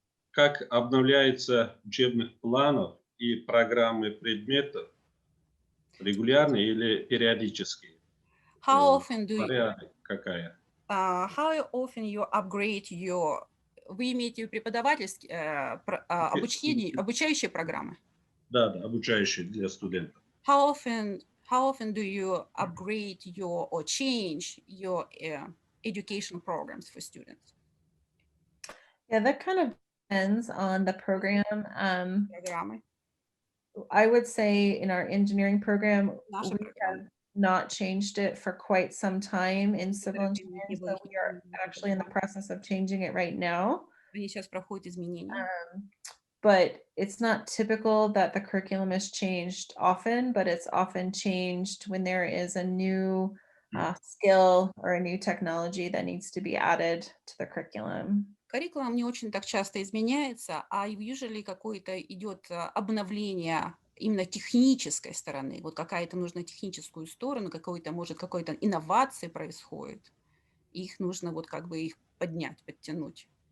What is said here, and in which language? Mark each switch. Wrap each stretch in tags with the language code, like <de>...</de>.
<ru>Как обновляется учебных планов и программы предметов регулярно или периодически?</ru> <en>How often do you,</en> <ru>Порядок какая?</ru> <en>how often you upgrade your,</en> <ru>вы имеете в виду преподавательские, обучающие программы? Да, обучающие для студентов.</ru> <en>How often do you upgrade your or change your education programs for students? Yeah, that kind of depends on the program.</en> <ru>Программы.</ru> <en>I would say in our engineering program,</en> <ru>Наши</ru> <en>we</en> <ru>программы.</ru> <en>have not changed it for quite some time in civil engineering, so we are actually in the process of changing it right now.</en> <ru>Они сейчас проходят изменения.</ru> <en>But it's not typical that the curriculum is changed often, but it's often changed when there is a new skill or a new technology that needs to be added to the curriculum.</en> <ru>Curriculum не очень так часто изменяется, а</ru> <en>usually</en> <ru>какое-то идет обновление именно технической стороны. Вот какая-то нужна техническую сторону, какой-то инновации происходит. Их нужно вот как бы их поднять, подтянуть.</ru>